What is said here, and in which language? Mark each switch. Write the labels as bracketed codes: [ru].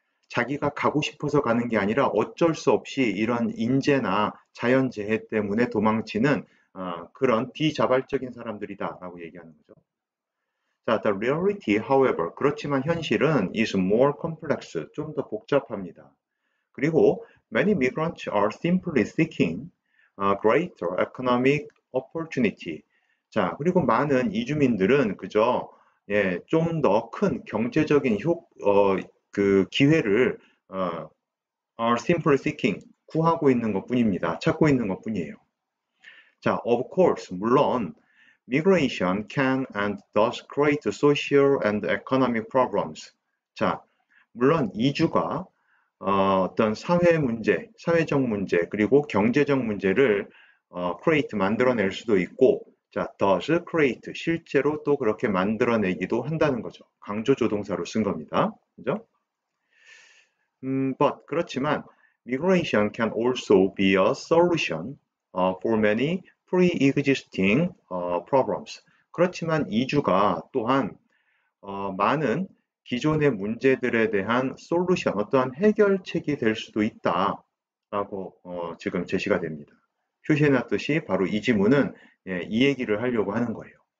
[ko] 자기가 가고 싶어서 가는 게 아니라 어쩔 수 없이 이런 인재나 자연재해 때문에 도망치는 그런 비자발적인 사람들이다라고 얘기하는 거죠. 자, [en] the reality, however, [ko] 그렇지만 현실은 [en] is more complex, [ko] 좀 더 복잡합니다. [en] 그리고 many migrants are simply seeking greater economic opportunity. [ko] 자, 그리고 많은 이주민들은 그저 좀 더 큰 경제적인 그 기회를 [en] are simply seeking [ko] 구하고 있는 것뿐입니다. 찾고 있는 것뿐이에요. [en] 자, of course, [ko] 물론 [en] migration can and does create social and economic problems. [ko] 자, 물론 이주가 어떤 사회 문제, 사회적 문제, 그리고 경제적 문제를 create 만들어낼 수도 있고, 자, [en] does create [ko] 실제로 또 그렇게 만들어내기도 한다는 거죠. 강조 조동사로 쓴 겁니다. 그죠? [en] but [ko] 그렇지만 [en] migration can also be a solution for many pre-existing problems. [ko] 그렇지만 이주가 또한 많은 기존의 문제들에 대한 솔루션, 어떠한 해결책이 될 수도 있다라고 지금 제시가 됩니다. 표시해놨듯이 바로 이 지문은 이 얘기를 하려고 하는 거예요.